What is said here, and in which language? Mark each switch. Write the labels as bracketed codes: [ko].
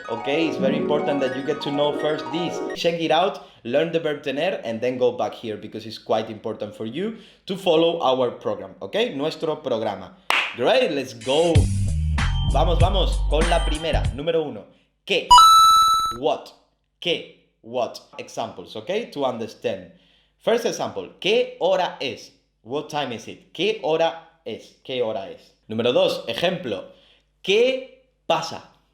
[en] Okay, it's very important that you get to know first this. Check it out, learn the verb tener, and then go back here because it's quite important for you to follow our program. Okay, [es] nuestro programa. [en] Great, let's go. [es] Vamos, con la primera, número 1. ¿Qué? What? ¿Qué? What? [en] Examples, okay, to understand. First example, [es] ¿qué hora es? [en] What time is it? [es] ¿Qué hora es? ¿Qué hora es? Número 2, ejemplo, ¿qué pasa?